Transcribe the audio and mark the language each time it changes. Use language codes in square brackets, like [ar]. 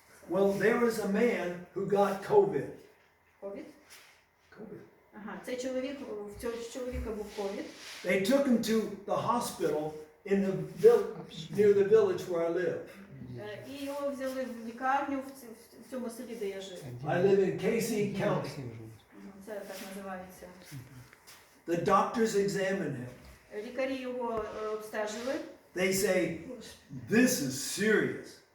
[en] Well, there was a man who got COVID. [uk] Ковід? [en] COVID. [uk] Ага, цей чоловік, в цього чоловіка був ковід. [en] They took him to the hospital in the village, near the village where I live. [uk] І його взяли в лікарню в цьому селі, де я жив. [en] I live in Casey County. [uk] Це так називається. [en] The doctors examined him. [uk] Лікарі його обстежили. [en] They say, this is serious.